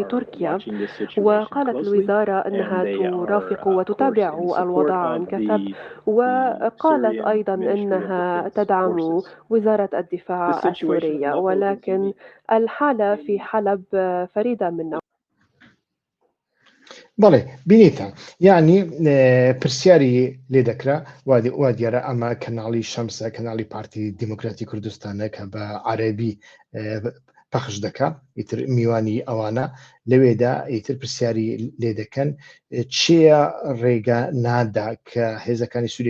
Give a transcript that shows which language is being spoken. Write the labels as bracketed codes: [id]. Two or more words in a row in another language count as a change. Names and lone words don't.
[ar] تركيا، وقالت الوزارة أنها ترافق وتتابع الوضع عن كثب، وقالت أيضا أنها تدعم وزارة الدفاع السورية، ولكن الحالة في حلب فريدة من نوعها. [ckb] بەڵێ بینیتە یعنی پرسیاری لێ دەکرا وا دیارە ئەمە کەناڵی شەمسە کەناڵی پارتی دیموکراتی کوردستانە کە بە عەرەبی پەخش دەکا ئیتر میوانی ئەوانە لەوێدا ئیتر پرسیاری لێ دەکەن چیە ڕێگە نادا کە هێزەکانی سووریای